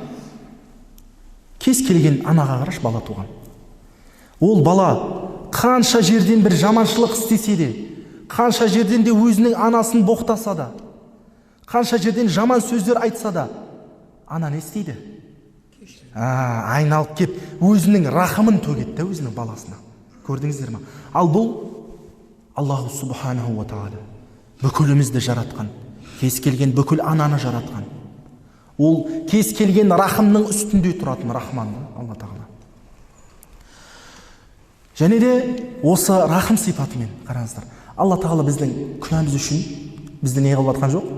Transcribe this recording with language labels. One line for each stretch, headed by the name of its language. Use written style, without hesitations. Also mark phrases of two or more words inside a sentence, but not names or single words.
Kazakh: Кез келген анаға қараш, бала туған. Ол бала қанша жерден бір жаманшылық істесе де, қанша жерден де өзінің анасын боқтаса да, қанша жерден жаман сөздер айтса да, ана не істейді? Айналып кеп өзінің рахымын төгеді да өзінің баласына. Көрдіңіздер ме? Ал бұл
Arabic: الله سبحانه وتعالى
Kazakh: бүкілімізді жаратқан, кез келген бүкіл ананы жаратқан. Ол кез келген рахымның үстінде тұратын рахман Алла Тағала. Және де осы рахым сипатымен қараңыздар. Алла Тағала біздің күнәміз үшін бізді не қылып жатқан жоқ?